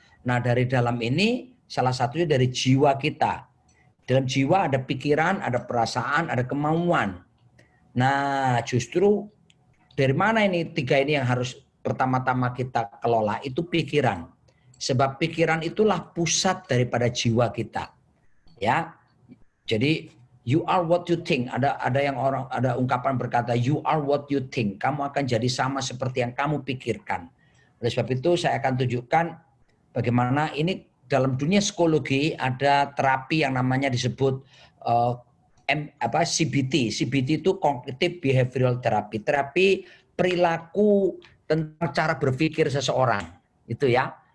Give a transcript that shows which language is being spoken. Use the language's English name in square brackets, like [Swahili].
[Indonesian] Nah dari dalam ini salah satunya dari jiwa kita. Dalam jiwa ada pikiran, ada perasaan, ada kemauan. Nah justru dari mana ini 3 ini yang harus pertama-tama kita kelola, itu pikiran. Sebab pikiran itulah pusat daripada jiwa kita. Ya. Jadi [English] you are what you think. [Indonesian] Ada ungkapan berkata [English] you are what you think. [Indonesian] Kamu akan jadi sama seperti yang kamu pikirkan. Oleh sebab itu saya akan tunjukkan bagaimana ini dalam dunia psikologi ada terapi yang namanya disebut CBT. CBT itu Cognitive Behavioral Therapy. Terapi perilaku tentang cara berpikir seseorang. Itu ya.